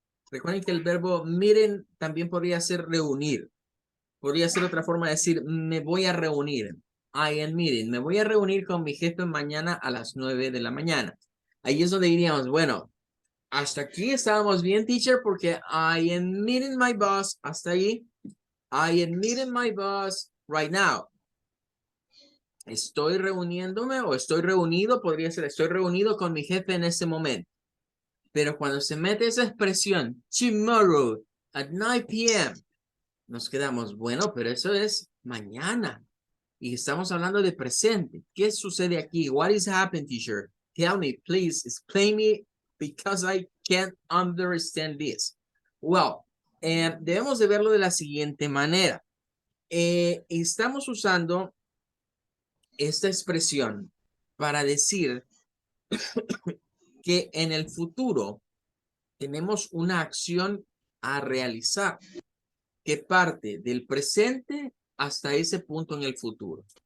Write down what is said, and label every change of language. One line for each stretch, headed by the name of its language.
Spanish: Recuerden que el verbo miren también podría ser reunir. Podría ser otra forma de decir me voy a reunir.
English: I am meeting.
Spanish: Me voy a reunir con mi jefe mañana a las 9 de la mañana. Ahí es donde diríamos, bueno, hasta aquí estábamos bien, teacher, porque
English: I am meeting my boss.
Spanish: Hasta ahí.
English: I am meeting my boss right now.
Spanish: Estoy reuniéndome o estoy reunido, podría ser estoy reunido con mi jefe en ese momento. Pero cuando se mete esa expresión,
English: tomorrow at 9 p.m.,
Spanish: nos quedamos, bueno, pero eso es mañana. Y estamos hablando de presente. ¿Qué sucede aquí?
English: What is happening, teacher? Tell me, please, explain me, because I can't understand this.
Spanish: Well, debemos de verlo de la siguiente manera. Estamos usando esta expresión para decir que en el futuro tenemos una acción a realizar que parte del presente hasta ese punto en el futuro.